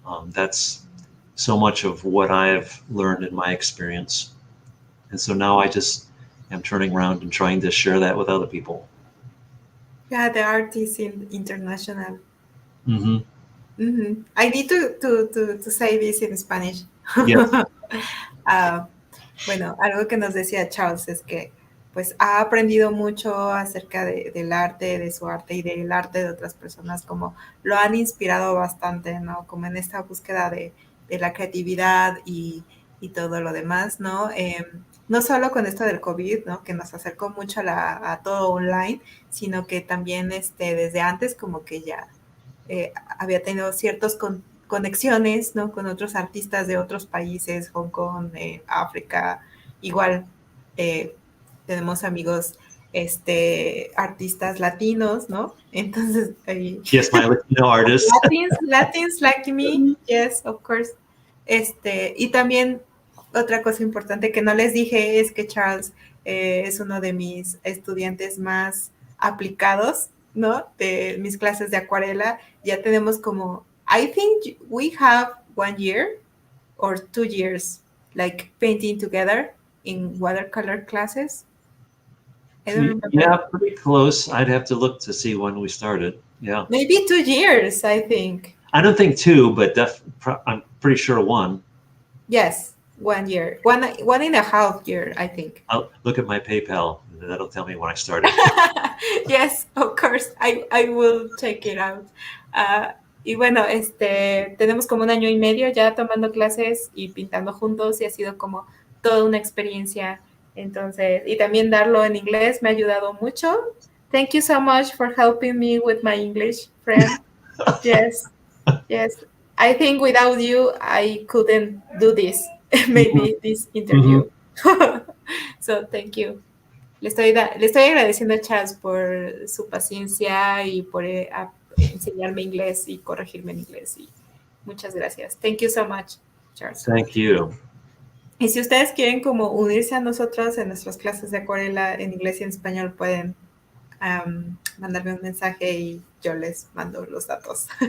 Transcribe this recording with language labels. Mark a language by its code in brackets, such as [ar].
[en] That's so much of what I've learned in my experience. And so now I just am turning around and trying to share that with other people. Yeah, the art is international. Mm-hmm. Mm-hmm. I need to say this in Spanish. Yes. [es] Bueno, algo que nos decía Charles es que pues ha aprendido mucho acerca del arte, de su arte y del arte de otras personas, como lo han inspirado bastante, ¿no? Como en esta búsqueda de la creatividad y todo lo demás, ¿no? No solo con esto del COVID, ¿no? Que nos acercó mucho a todo online, sino que también desde antes como que ya había tenido ciertas conexiones, ¿no? Con otros artistas de otros países, Hong Kong, África, igual tenemos amigos artistas latinos, ¿no? Entonces, [en] yes, my Latino artist. Latins like me, yes, of course. [es] Y también otra cosa importante que no les dije es que Charles es uno de mis estudiantes más aplicados, ¿no? De mis clases de acuarela. Ya tenemos como, [en] I think we have 1 year or 2 years, like painting together in watercolor classes. I don't remember. Yeah, pretty close. I'd have to look to see when we started. Yeah. Maybe 2 years, I think. I don't think 2, but I'm pretty sure 1. Yes, 1 year. 1.5 year, I think. I'll look at my PayPal. That'll tell me when I started. Yes, of course. I will check it out. [es] Y bueno, tenemos como 1 año y medio ya tomando clases y pintando juntos y ha sido como toda una experiencia. Entonces, y también darlo en inglés me ha ayudado mucho. [en] Thank you so much for helping me with my English, friend. Yes, yes. I think without you, I couldn't do this, maybe this interview. So, thank you. [es] Le estoy agradeciendo a Charles por su paciencia y por enseñarme inglés y corregirme en inglés. Y muchas gracias. [en] Thank you so much, Charles. Thank you. [es] Y si ustedes quieren como unirse a nosotros en nuestras clases de acuarela en inglés y en español, pueden mandarme un mensaje y yo les mando los datos.